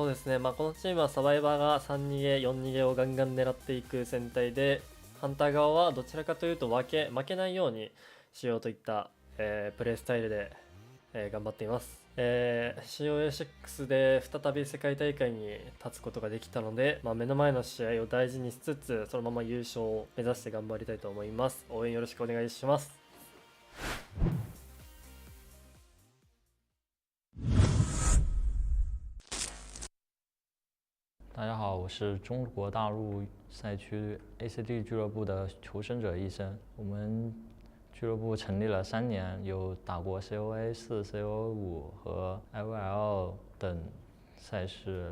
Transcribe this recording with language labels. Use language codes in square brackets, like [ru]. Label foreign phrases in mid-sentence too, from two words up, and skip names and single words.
[ja] そうですね、このチームはサバイバーが3逃げ4逃げをガンガン狙っていく戦隊で、ハンター側はどちらかというと負けないようにしようといった、プレースタイルで、頑張っています。COA6 で再び世界大会に立つことができたので、目の前の試合を大事にしつつ、そのまま優勝を目指して頑張りたいと思います。応援よろしくお願いします。 [zh] 大家好，我是中国大陆赛区 ACD 俱乐部的求生者医生。我们俱乐部成立了3年，有打过 COA4、COA5 和 IVL 等赛事。